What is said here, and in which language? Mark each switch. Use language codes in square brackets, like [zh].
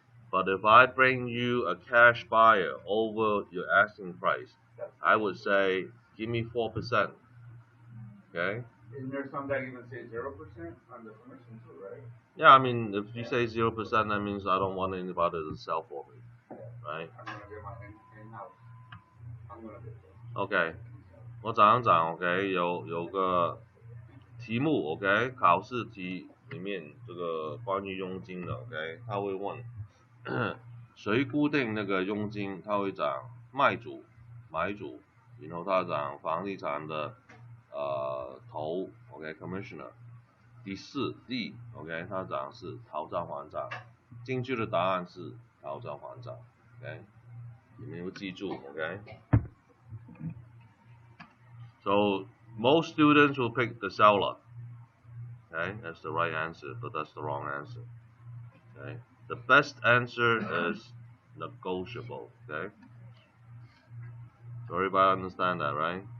[en] But if I bring you a cash buyer over your asking price, I would say, give me 4%. Okay? Isn't there some that even say 0% on the commission too, right? Yeah, I mean, if you say 0%, that means I don't want anybody to sell for me. Right? I'm gonna get my in-house. I'm gonna get it. [zh] OK， 我讲 OK， 有个题目 OK， 考试题里面这个关于佣金的 OK， 他会问谁固定那个佣金，他会讲卖主、买主，然后他讲房地产的头 OK commissioner。第四 D OK， 他讲是讨价还价，正确的答案是讨价还价 OK， 你们要记住 OK。 [en] So most students will pick the seller. Okay, that's the right answer, but that's the wrong answer. Okay, the best answer is negotiable. Okay, so everybody understand that, right?